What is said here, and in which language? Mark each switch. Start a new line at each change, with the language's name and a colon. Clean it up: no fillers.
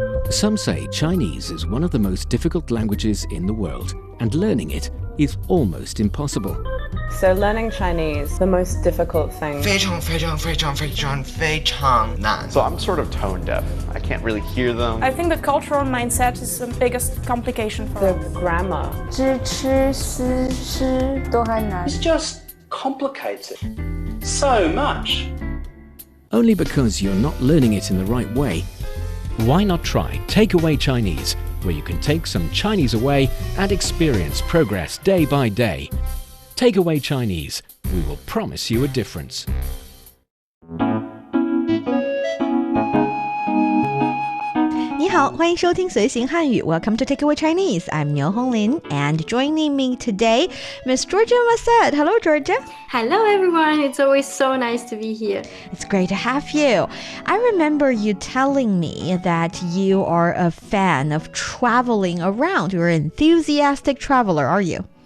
English: Some say Chinese is one of the most difficult languages in the world, and learning it is almost impossible. So learning Chinese, the most difficult thing.
Chinese: 非常非常非常非常非常难
English: So I'm sort of tone deaf. I can't really hear them. I think the cultural mindset is the biggest complication for The us. grammar.
Chinese: 知吃思诗都还难
English: It's just complicated so much. Only because you're not learning it in the right way. Why not try Takeaway Chinese, where you can take some Chinese away and experience progress day by day. Takeaway Chinese, we will promise you a difference.
Chinese: 你好，欢迎收听随行汉语
English: Welcome to Takeaway Chinese. I'm Niu Honglin, and joining me today, Miss Georgia Massad. Hello, Georgia. Hello, everyone. It's always so nice to be here. It's great to have you. I remember you telling me that you are a fan of traveling around. You're an enthusiastic traveler, are you?